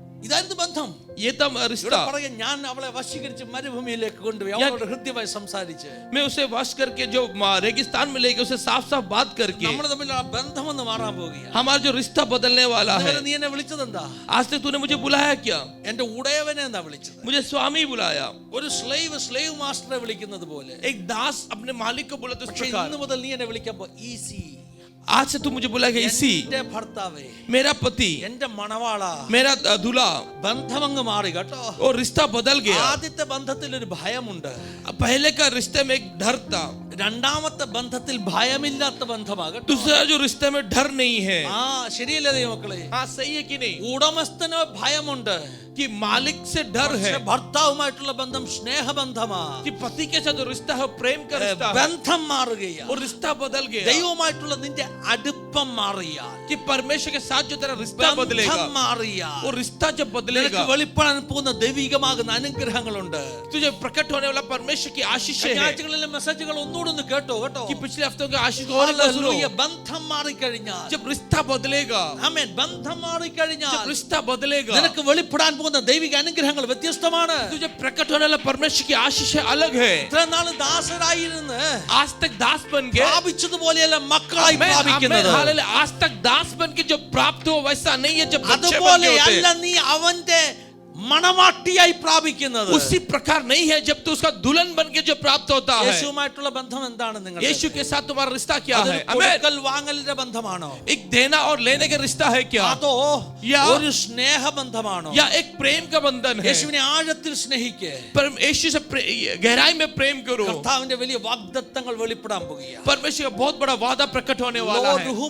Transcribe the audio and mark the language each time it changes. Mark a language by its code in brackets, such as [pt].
[ml] ഇതായിരുന്നു ബന്ധം. [hi] ये था रिश्ता. [ml] പറയാ ഞാൻ അവളെ വശീകരിച്ച് മരുഭൂമിയിലേക്ക് കൊണ്ടുപോയി അവളോട് ഹൃദ്യമായി സംസാരിച്ച് [hi] मैं उसे वश करके जो रेगिस्तान में लेके उसे साफ साफ बात करके [ml] നമ്മൾ തമ്മിലുള്ള ബന്ധം ഒന്ന് മാറാൻ പോകുകയാണ്. [hi] हमारा जो रिश्ता बदलने वाला है. [ml] നീ എന്നെ വിളിച്ചത് എന്താ? [hi] आज तक तूने मुझे बुलाया क्या? [ml] എന്റെ ഉടയവനെ എന്നാ വിളിച്ചത്. [hi] मुझे स्वामी बुलाया. [ml] ഒരു സ്ലേവ് മാസ്റ്ററെ വിളിക്കുന്നത് പോലെ [hi] एक दास अपने मालिक को बुलाते उस प्रकार. [ml] ഇന്ന് മുതൽ നീ എന്നെ വിളിക്കുമ്പോൾ ഈസി. [hi] आज से तू मुझे बुलाएगा इसी. [ml] എന്റെ ഭർത്താവേ, [hi] मेरा पति, [ml] എന്റെ മണവാള, [hi] मेरा दूल्हा. [ml] ബന്ധം അങ്ങ് മാറി കേട്ടോ. [hi] और रिश्ता बदल गया. [ml] ആദ്യത്തെ ബന്ധത്തിൽ ഒരു ഭയമുണ്ട്. [hi] पहले का रिश्ते में एक डर था. [ml] രണ്ടാമത്തെ ബന്ധത്തിൽ ഭയമില്ലാത്ത ബന്ധമാകട്ടെ. [hi] दूसरा जो रिश्ते में डर नहीं है. [ml] ശരിയല്ലേ ദൈവമക്കളെ? [hi] सही है कि नहीं? [ml] ഉടമസ്ഥന് ഭയമുണ്ട്. [hi] कि मालिक से डर है. [ml] ഭർത്താവുമായിട്ടുള്ള ബന്ധം സ്നേഹബന്ധമാ. [hi] कि पति के साथ जो रिश्ता है प्रेम का रिश्ता है. [ml] ബന്ധം മാറുകയാണ്. [hi] और रिश्ता बदल गया. [ml] ദൈവവുമായിട്ടുള്ള നിന്റെ അടുപ്പം മാറിയാൽ, [hi] कि परमेश्वर के साथ जो तेरा रिश्ता बदलेगा. [ml] ബന്ധം മാറിയാൽ, [hi] और रिश्ता जब बदलेगा, [ml] വെളിപ്പെടാൻ പോകുന്ന ദൈവികമാകുന്ന അനുഗ്രഹങ്ങളുണ്ട്. [hi] तुझे प्रकट होने वाला परमेश्वर की आशीष है. [ml] ആഴ്ചകളിലെ മെസ്സേജുകൾ ഒന്നുകൂടെ ഒന്ന് കേട്ടോ കേട്ടോ. [hi] कि पिछले हफ्तों के आशीष और एक बार सुनो. [ml] ബന്ധം മാറിക്കഴിഞ്ഞാൽ, [hi] जब रिश्ता बदलेगा, [ml] ആമേൻ, ബന്ധം മാറിക്കഴിഞ്ഞാൽ [hi] जब रिश्ता बदलेगा, [ml] നിനക്ക് വെളിപ്പെടാൻ പോകുന്ന ദൈവിക അനുഗ്രഹങ്ങൾ വ്യത്യസ്തമാണ്. [hi] तुझे प्रकट होने वाला परमेश्वर की आशीष अलग है. [ml] ഇത്ര നാൾ ദാസരായിരുന്ന് [hi] आज तक दास बन गए. [ml] പ്രാപിച്ചതുപോലെയല്ല മക്കളായി പ്രാപിക്കുന്നത്. [hi] आज तक दास बन के जो प्राप्त हो वैसा नहीं है जब बच्चे बन के [ml] അതുപോലെ [hi] होते [ml] അല്ല [hi] हैं. [ml] നീ അവന്റെ മണവാട്ടിയായി പ്രാപിക്കുന്നത്. [hi] उसी प्रकार नहीं है जब तू उसका दुल्हन बन के जो प्राप्त होता है. [ml] യേശുവുമായിട്ടുള്ള ബന്ധം എന്താണ് നിങ്ങൾ? [hi] यीशु के साथ तुम्हारा रिश्ता क्या है? [ml] കൊടുക്കൽ വാങ്ങലിന്റെ ബന്ധമാണോ? [hi] एक देना और लेने का रिश्ता है क्या? [ml] അതോ [hi] या [ml] ഒരു സ്നേഹബന്ധമാണോ? [hi] या एक प्रेम का बंधन है? [ml] യേശുവിനെ ആഴത്തിൽ സ്നേഹിക്കേ. [hi] पर यीशु से गहराई में प्रेम करो. [ml] കർത്താവിന്റെ വലിയ വാഗ്ദത്തങ്ങൾ വെളിപ്പെടാൻ പോകുകയാണ്. [hi] परमेश्वर का बहुत बड़ा वादा प्रकट होने वाला है.